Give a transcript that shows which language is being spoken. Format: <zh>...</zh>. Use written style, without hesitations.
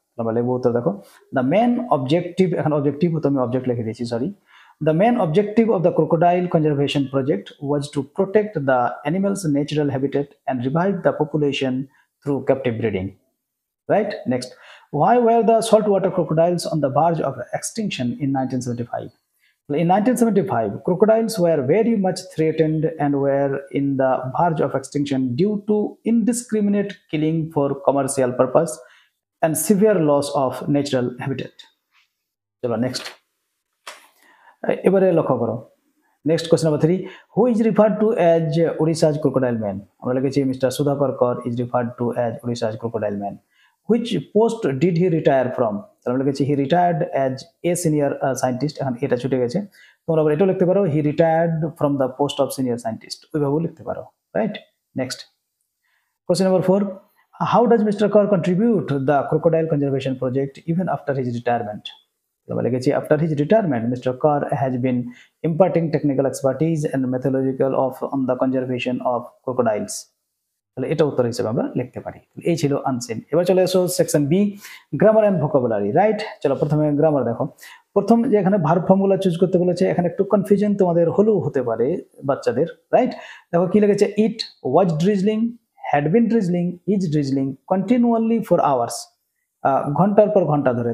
<bn>আমরা লিখবো উত্তর দেখো,</bn> <en>the main objective,</en> <bn>এখন অবজেক্টিভ হতো, আমি অবজেক্ট লিখে দিয়েছি, sorry.</bn> <en>The main objective of the crocodile conservation project was to protect the animal's natural habitat and revive the population through captive breeding. Right? Next, why were the saltwater crocodiles on the verge of extinction in 1975? In 1975, crocodiles were very much threatened and were in the verge of extinction due to indiscriminate killing for commercial purpose and severe loss of natural habitat. Next.</en> <bn>এবারে লক্ষ্য করো,</bn> <en>Next question number 3, who is referred to as Odisha's crocodile man?</en> <bn>আমরা লিখেছি</bn> <en>Mister Sudhakar Kar is referred to as Odisha's crocodile man. Which post did he retire from?</en> <bn>আমরা লিখেছি</bn> <en>he retired as a senior scientist,</en> <bn>এখন এটা ছুটে গেছে, তোমরা আবার এটাও লিখতে পারো,</bn> <en>he retired from the post of senior scientist,</en> <bn>ওইভাবেও লিখতে পারো,</bn> <en>Right? Next, question number 4, how does mister Kar contribute the crocodile conservation project even after his retirement? After his retirement, Mr. Carr has been imparting technical expertise and methodological on the conservation of crocodiles.</en> <bn>তাহলে এটা উত্তর হিসেবে আমরা লিখতে পারি। এই ছিল আনসিন। এবার চলে এসো section B, grammar and vocabulary, right? চলো প্রথমে গ্রামার দেখো। প্রথম যে এখানে ভার্ব ফর্মুলা চুজ করতে বলেছে, এখানে একটু কনফিউশন তোমাদের হলেও হতে পারে বাচ্চাদের, রাইট? দেখো কি লিখেছে,</bn> <en>it was drizzling, had been drizzling, is drizzling continually for hours,</en> <bn>ঘন্টার পর ঘন্টা ধরে।</bn>